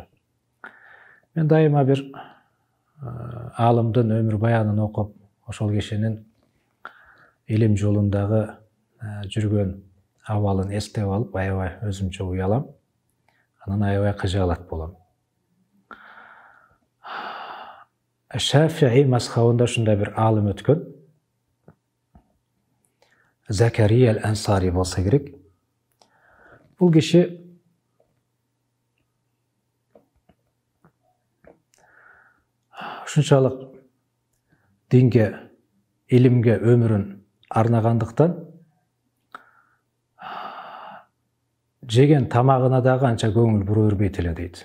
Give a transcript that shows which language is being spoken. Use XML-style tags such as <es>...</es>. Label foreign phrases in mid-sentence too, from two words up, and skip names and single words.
<ky>Мен дайыма бир алымдын өмүр баянын окуп, ошол кишинин илим жолундагы жүргөн абалын эстеп алып, аябай өзүмчө уялам. Анан аябай кыжаалат болом. Шафии мазхабында ушундай бир алым өткөн. Закария аль-Ансари болса керек. Бул киши ушунчалык динге, илимге өмүрүн арнагандыктан жеген тамагына дагы анча көңүл бура бербейт эле дейт.</ky>